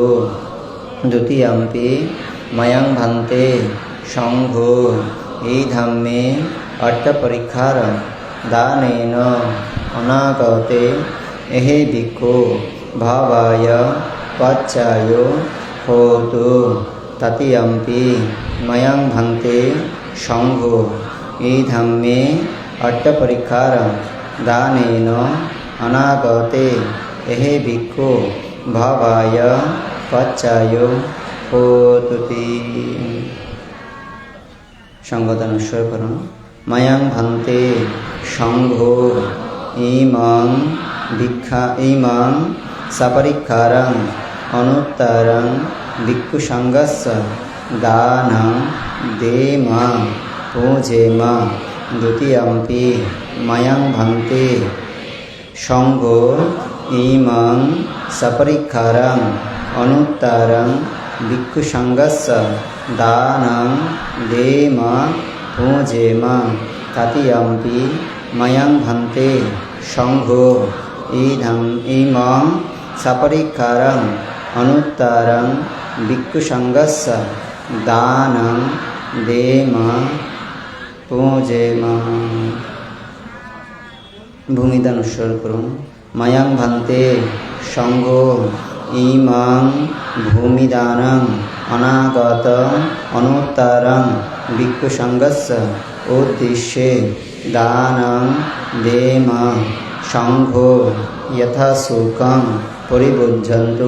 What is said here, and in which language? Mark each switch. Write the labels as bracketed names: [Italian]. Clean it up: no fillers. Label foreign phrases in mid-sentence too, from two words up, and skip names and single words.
[Pali] দ্বিতীয়ম্পি ময়ং ভন্তে সংঘ ই ধম্মে অট্টপরীক্ষার দানেন অনাগতে এহে ভিক্ষু ভাবায় পচ্চায় হোতু। তৃতীয়ম্পি ময়ং ভন্তে সংঘ ই ধম্মে অট্টপরীক্ষার দানেন অনাগতে এহে ভিক্ষু ভাবায় পচ্চায় হোতুতি। [Bangla] সংগদান উৎসর্গ করুন। [Pali] ময়ং ভন্তে সংঘ ইমং সপরিক্ষারং অনুত্তরং ভিক্ষু সংঘস্য দানং দেম পূজেম। দ্বিতীয়ম্পি ময়ং ভন্তে সংঘ ইমং সপরিক্ষারং অনুত্তরং ভিক্ষু সংঘস্য দানং দেম পূজেম। তৃতীয়ম্পি ময়ং ভন্তে সংঘ ইমং সপরিক্ষারং অনুত্তরং ভিক্ষু সংঘস্য দানং দেম পূজেম। [Bangla] ভূমিদান উৎসর্গ করুন। [Pali] ময়ং ভন্তে সংঘ ইমং ভূমিদানং অনাগত অনুত্তরং ভিক্ষু সংঘস্য উদ্দেশ্যে দানং দেম সংঘ যথা শুকং পরিভুজ্যন্তু।